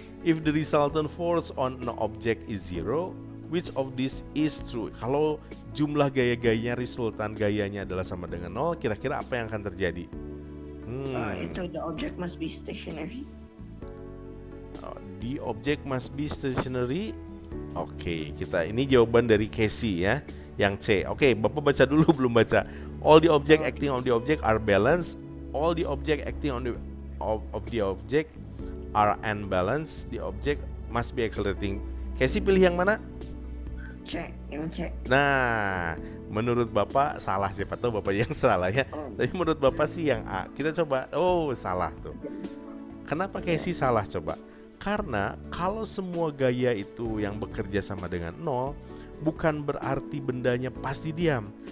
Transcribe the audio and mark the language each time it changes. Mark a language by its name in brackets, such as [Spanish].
[English] If the resultant force on an object is zero, which of this is true? [Indonesian] Kalau jumlah gaya-gayanya, resultan gayanya adalah sama dengan 0, kira-kira apa yang akan terjadi? [English] Itu the object must be stationary. The object must be stationary. [Indonesian] Oke, kita ini jawaban dari Casey ya, yang C. Oke, Bapak baca dulu, belum baca. [English] All the object acting on the object are balanced. All the object acting on the of the object are unbalanced. The object must be accelerating. [Indonesian] Casey pilih yang mana? C, yang C. Nah, menurut Bapak salah, siapa tahu Bapak yang salah ya. Tapi menurut Bapak sih yang A. Kita coba. Oh, salah tuh. Kenapa Casey salah coba? Karena kalau semua gaya itu yang bekerja sama dengan 0, bukan berarti bendanya pasti diam.